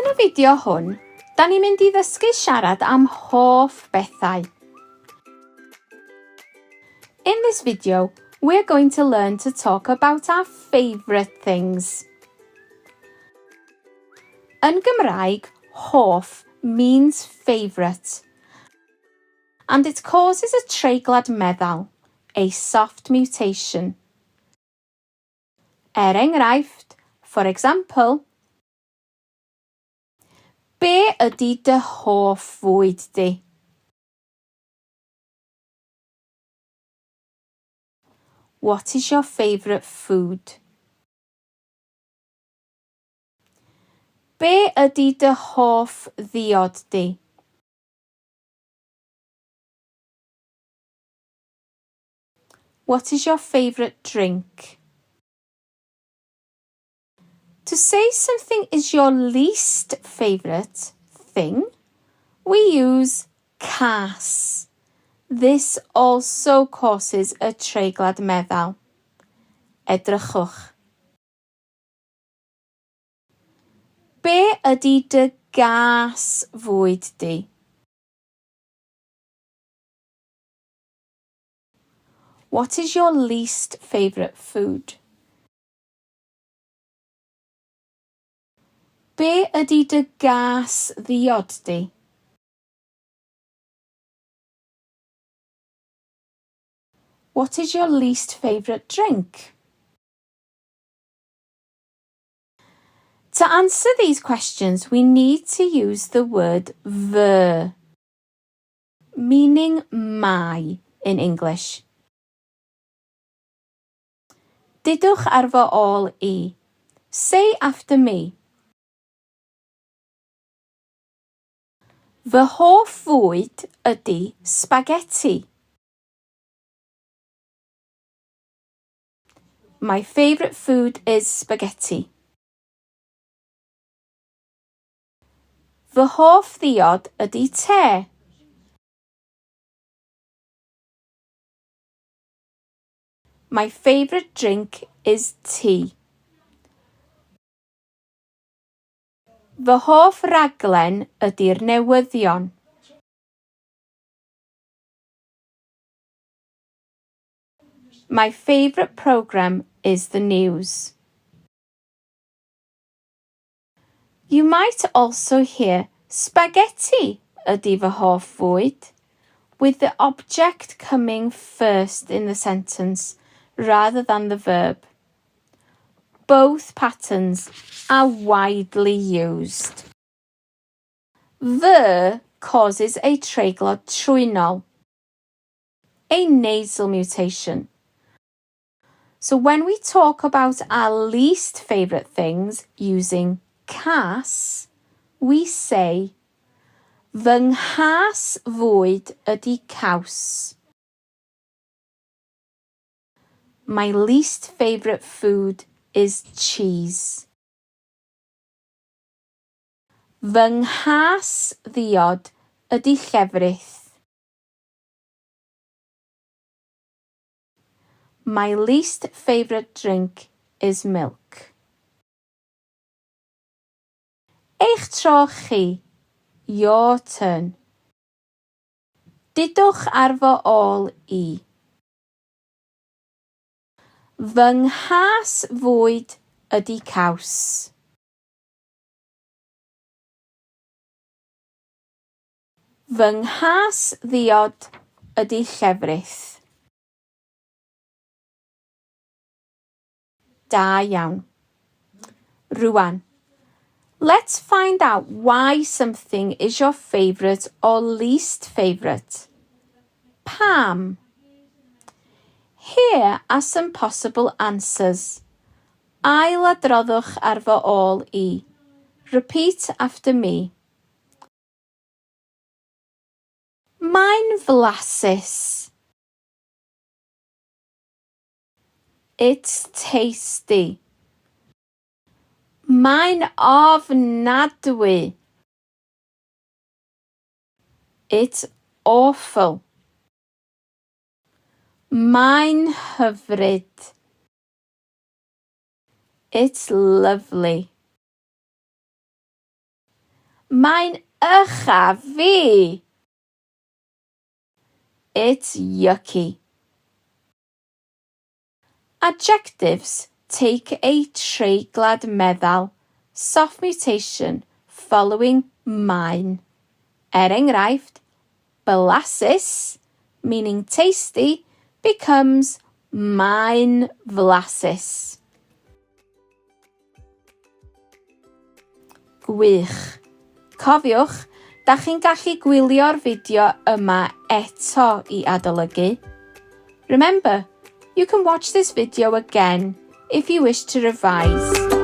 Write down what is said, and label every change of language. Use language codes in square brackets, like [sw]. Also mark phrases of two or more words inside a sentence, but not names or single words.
[cy] fideo hwn, da ni'n mynd i ddysgu siarad am hoff bethau. [en] In this video, we're going to learn to talk about our favourite things. Yn Gymraeg, hoff means favourite, and it causes a [cy] treiglad meddal, [en] a soft mutation. [cy] Enghraifft, [en] for example, [cy] be ydy dy hoff fwyd di? [en] What is your favourite food? [cy] Be ydy dy hoff ddiod di? [en] What is your favourite drink? To say something is your least favourite thing, we use cas. This also causes a [cy] treiglad meddal. Edrychwch. Be ydy dy gas fwyd di? [en] What is your least favourite food? [cy] Be ydy dy gas ddiod di? [en] What is your least favourite drink? To answer these questions, we need to use the word fy, meaning my in English. [cy] Didwch ar fy ôl I. [en] Say after me. [cy] Fy hoff fwyd ydy spaghetti. [en] My favourite food is spaghetti. [cy] Fy hoff ddiod ydy te. [en] My favourite drink is tea. [cy] Fy hoff raglen ydy'r newyddion. [en] My favourite programme is the news. You might also hear [cy] spaghetti ydy fy hoff fwyd, [en] with the object coming first in the sentence rather than the verb. Both patterns are widely used. Fy causes a [cy] treiglad trwynol, [en] a nasal mutation. So when we talk about our least favourite things using cas, we say [cy] fy nghas fwyd ydy caws. [en] My least favourite food is cheese. [cy] Fy nghas ddiod ydy llefrith. [en] My least favourite drink is milk. [cy] Eich tro chi. [en] Your turn. [cy] Didwch ar fy ôl I. Fy nghas fwyd ydy caws. Fy nghas ddiod ydy llefrith. Da iawn. Rwan. [en] Let's find out why something is your favourite or least favourite. [cy] Pam? [en] Here are some possible answers. [cy] Ailadroddwch ar fy ôl I. [en] Repeat after me. [cy] Mae'n flasus. [en] It's tasty. [cy] Mae'n ofnadwy. [en] It's awful. [cy] Mae'n hyfryd. [en] It's lovely. [cy] Mae'n ucha fi. [en] It's yucky. Adjectives take a [cy] treiglad meddal, [en] soft mutation following mae'n. [cy] Enghraifft, blasus, [en] meaning tasty, becomes [cy] mae'n flasus. Gwych. Cofiwch, da chi'n gallu gwylio'r fideo yma eto I adolygu. [en] Remember, you can watch this video again if you wish to revise.